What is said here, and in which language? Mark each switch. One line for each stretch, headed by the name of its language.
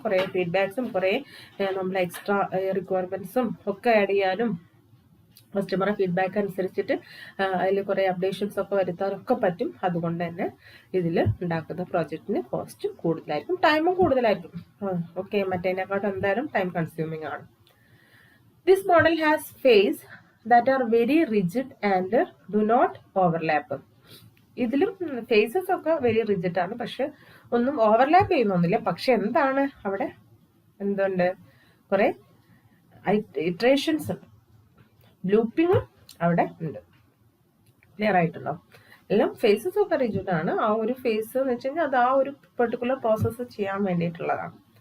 Malayalam: കുറേ ഫീഡ്ബാക്സും കുറേ നമ്മൾ എക്സ്ട്രാ റിക്വയർമെന്റ്സും ഒക്കെ ആഡ് ചെയ്യാനും കസ്റ്റമറെ ഫീഡ്ബാക്ക് അനുസരിച്ചിട്ട് അതിൽ കുറേ അപ്ഡേഷൻസ് ഒക്കെ വരുത്താനൊക്കെ പറ്റും. അതുകൊണ്ട് തന്നെ ഇതിൽ ഉണ്ടാക്കുന്ന പ്രോജക്റ്റിന് കോസ്റ്റ് കൂടുതലായിരിക്കും, ടൈമും കൂടുതലായിരിക്കും. ഓക്കെ, മറ്റേതിനെക്കാട്ടും എന്തായാലും ടൈം കൺസ്യൂമിങ് ആണ്.
English: This model has phase that are very rigid and do not overlap.
Malayalam: ഇതിലും ഫേസസ് ഒക്കെ വെരി റിജിഡ് ആണ്, പക്ഷെ ഒന്നും ഓവർലാപ്പ് ചെയ്യുന്നൊന്നുമില്ല. പക്ഷെ എന്താണ് അവിടെ എന്തുണ്ട്? കുറെ ഇറ്ററേഷൻസ് ഉണ്ട്, ലൂപ്പിങ്ങും അവിടെ ഉണ്ട്. ക്ലിയർ ആയിട്ടുണ്ടോ? എല്ലാം ഫേസസ് ഒക്കെ റിജിഡ് ആണ്. ആ ഒരു ഫേസ് എന്ന് വെച്ച് കഴിഞ്ഞാൽ അത് ആ ഒരു പെർട്ടിക്കുലർ പ്രോസസ്സ് ചെയ്യാൻ വേണ്ടിയിട്ടുള്ളതാണ്.